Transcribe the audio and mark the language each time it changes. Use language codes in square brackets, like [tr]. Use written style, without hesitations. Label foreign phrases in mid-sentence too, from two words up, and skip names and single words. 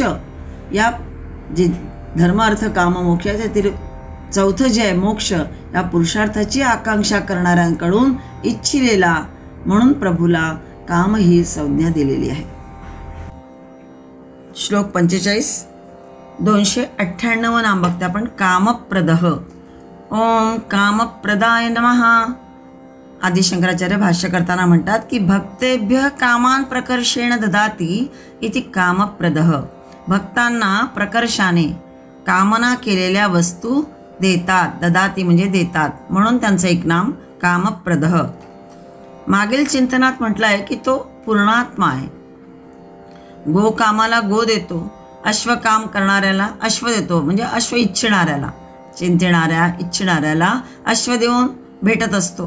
[mr] या जे धर्म अर्थ काम मोक्षाचे चौथं जे आहे मोक्ष, या पुरुषार्थाची आकांक्षा करणाऱ्यांकडून इच्छिलेला, म्हणून प्रभूला काम ही संज्ञा दिलेली आहे. श्लोक 45 298 नाम बघते आपण. कामप्रदः. [sa] ओम कामप्रदाय नमः. [mr] आदि शंकराचार्य भाष्य करताना म्हणतात की [sa] भक्तेभ्य कामान प्रकर्षेण ददाती इति कामप्रदः. [mr] भक्तांना प्रकर्षाने कामना केलेल्या वस्तू देतात. ददाती म्हणजे देतात, म्हणून त्यांचं एक नाम कामप्रदः. मागील चिंतनात म्हटलं आहे की तो पूर्णात्मा आहे. गो कामाला गो देतो, अश्व काम करणाऱ्याला अश्व देतो, म्हणजे अश्व इच्छिणाऱ्याला, इच्छिणाऱ्याला अश्व देऊन भेटत असतो.